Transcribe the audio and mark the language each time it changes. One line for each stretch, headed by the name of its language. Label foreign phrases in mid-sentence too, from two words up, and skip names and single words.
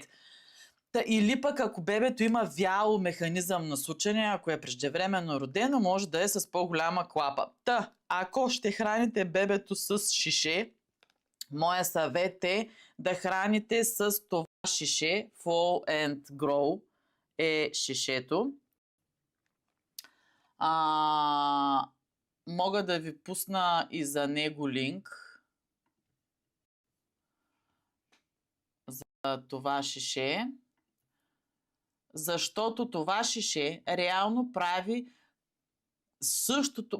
Bulgarian: Или пък ако бебето има вяло механизъм на сучене, ако е преждевременно родено, може да е с по-голяма клапа. Ако ще храните бебето с шише, моя съвет е да храните с това шише. Fall and Grow е шишето. Мога да ви пусна и за него линк. За това шише. Защото това шише реално прави същото.